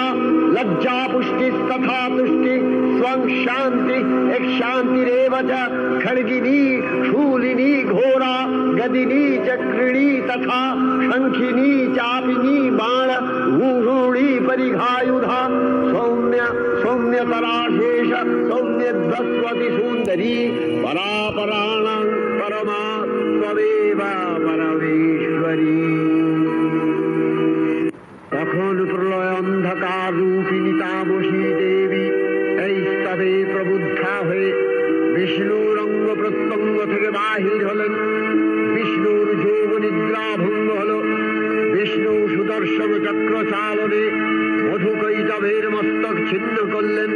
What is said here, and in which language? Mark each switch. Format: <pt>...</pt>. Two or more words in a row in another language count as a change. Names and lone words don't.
<sa>लज्जा पुष्टिस्तथा तुष्टि स्वं शान्ति एक शान्तिरेव च खड्गिनी शूलिनी घोरा गदिनी चक्रिणी तथा शंखिनी चापिनी बाण भूषूणी परिघायुधा सौम्य सौम्यतराशेष सौम्यध्वस्वति सुंदरी परापराणां परमा त्वमेव परमेश्वरी।</sa> <bn>তখন প্রলয় অন্ধকার রূপিণী তামসী দেবী এই স্তবে প্রবুদ্ধা হয়ে বিষ্ণুর অঙ্গ প্রত্যঙ্গ থেকে বাহির হলেন। বিষ্ণুর যোগ নিদ্রা ভঙ্গ হল। বিষ্ণু সুদর্শন চক্র চালনে মধুকৈটভের মস্তক ছিন্ন করলেন।</bn>